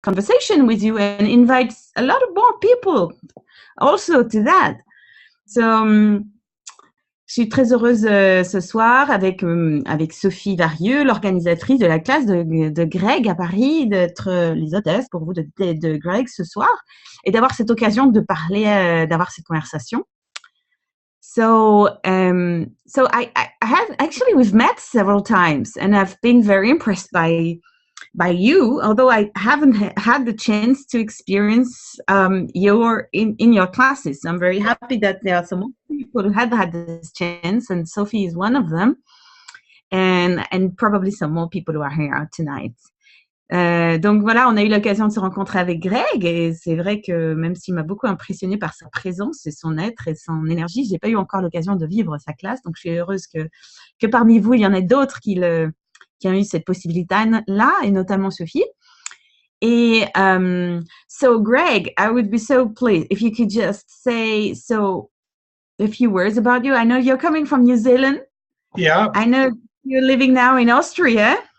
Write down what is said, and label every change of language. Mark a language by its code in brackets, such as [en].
[en] conversation with you and invite a lot of more people also to that. [fr] So, je suis très heureuse ce soir avec Sophie Varieux, l'organisatrice de la classe de Greg à Paris, d'être les hôtesses pour vous de Greg ce soir et d'avoir cette occasion de parler, d'avoir cette conversation. [en] So I have actually, we've met several times and I've been very impressed by you, although I haven't had the chance to experience in your classes. I'm very happy that there are some people who have had this chance, and Sophie is one of them, and probably some more people who are here tonight. [fr] Donc voilà, on a eu l'occasion de se rencontrer avec Greg et c'est vrai que même s'il m'a beaucoup impressionné par sa présence et son être et son énergie, j'ai pas eu encore l'occasion de vivre sa classe, donc je suis heureuse que parmi vous, il y en ait d'autres qui ont eu cette possibilité-là, et notamment Sophie. [en] Et so Greg, I would be so pleased if you could just say a few words about you. I know you're coming from New Zealand. Yeah. I know you're living now in Austria.